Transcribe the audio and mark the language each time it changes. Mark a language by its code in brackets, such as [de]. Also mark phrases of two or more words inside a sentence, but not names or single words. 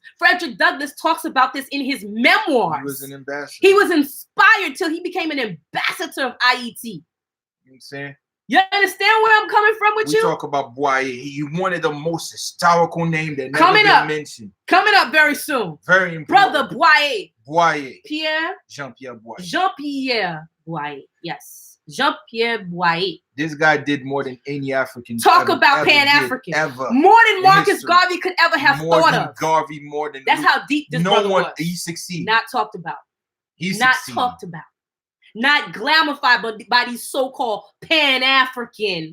[en] Frederick Douglass talks about this in his memoirs. He was an ambassador. He was inspired till he became an ambassador of Ayiti. You know what I'm saying? You understand where I'm coming from with you? We talk about Boye. He wanted the most historical name that never been mentioned. Coming up very soon. Very important. Brother Boye. Boye. Jean-Pierre Boye. Jean-Pierre Boye. Yes. Jean-Pierre Boye. This guy did more than any African. Talk about Pan-African. More than Marcus Garvey could ever have thought of. Garvey, more than that's how deep this brother was. He succeeded. Not talked about. Not talked about. Not glamified by these so-called Pan-African.